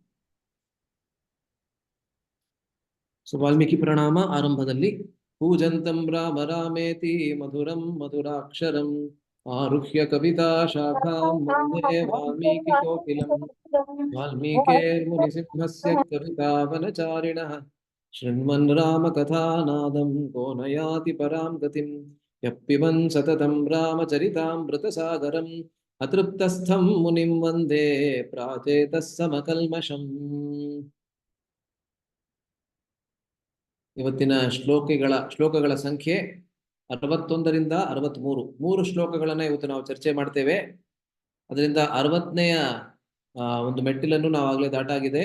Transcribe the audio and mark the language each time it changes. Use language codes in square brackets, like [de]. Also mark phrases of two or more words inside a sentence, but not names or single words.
[kn] ಸೊ ವಾಲ್ಮೀಕಿ ಪ್ರಣಾಮ ಆರಂಭದಲ್ಲಿ [sa] ಪೂಜಂತಂ ರಾಮ ರಾಮೇತಿ ಮಧುರಂ ಮಧುರಾಕ್ಷರಂ ಆರುಹ್ಯ ಕವಿತಾ ಶಾಖಾಂ ವಂದೇ ವಾಲ್ಮೀಕಿ ಕೋಕಿಲಂ ವಾಲ್ಮೀಕೇರ್ಮುನಿಸಿಂಹಸ್ಯ ಕವಿತಾವನಚಾರಿಣಃ ಶೃಣ್ವನ್ ರಾಮ ಕಥಾನಾದಂ ಕೋ ನ ಯಾತಿ ಪರಾಂ ಗತಿಂ ಯಃ ಪಿಬನ್ ಸತತಂ ರಾಮಚರಿತಾಮೃತ ಸಾಗರಂ ಅತೃಪ್ತಸ್ಥಂ ಮುನಿಂ ವಂದೇ ಪ್ರಾಚೇತಃ ಸಮಕಲ್ಮಷಂ. [kn] ಇವತ್ತಿನ ಶ್ಲೋಕಗಳ ಸಂಖ್ಯೆ 61ರಿಂದ 63. 3 ಶ್ಲೋಕಗಳನ್ನ ಇವತ್ತು ನಾವು ಚರ್ಚೆ ಮಾಡ್ತೇವೆ. ಅದರಿಂದ 60ನೇಯ ಒಂದು ಮೆಟ್ಟಿಲನ್ನು ನಾವು ಆಗ್ಲೇ ದಾಟಾಗಿದೆ.